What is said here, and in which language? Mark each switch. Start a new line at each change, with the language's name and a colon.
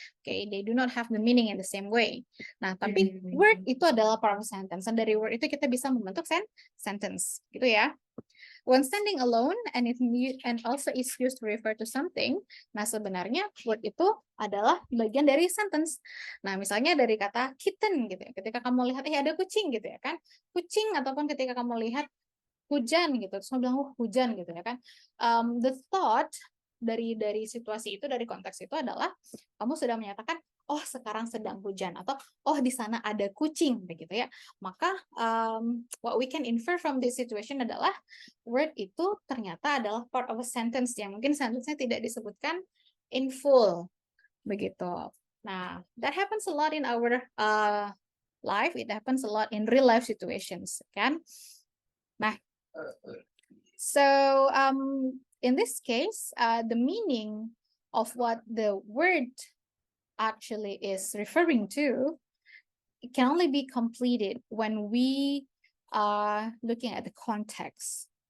English: Okay, they do not have the meaning in the same way.
Indonesian: Nah, tapi word itu adalah
English: part of sentence,
Indonesian: dan dari word itu kita bisa membentuk sentence, gitu ya.
English: When standing alone and also is used to refer to something,
Indonesian: nah sebenarnya word itu adalah bagian dari sentence. Nah, misalnya dari kata kitten gitu ya. Ketika kamu lihat ada kucing gitu ya kan. Kucing, ataupun ketika kamu lihat hujan gitu, terus bilang hujan gitu ya kan.
English: The thought
Indonesian: dari situasi itu, dari konteks itu adalah kamu sudah menyatakan oh sekarang sedang hujan, atau oh di sana ada kucing begitu ya.
English: Maka what we can infer from this situation
Indonesian: adalah word itu ternyata adalah
English: part of a sentence
Indonesian: yang mungkin sentence-nya tidak disebutkan
English: in full begitu. Nah, that happens a lot in our life, it happens a lot in real life situations kan. Nah, so in this case, the meaning of what the word actually is referring to, it can only be completed when we are looking at the context.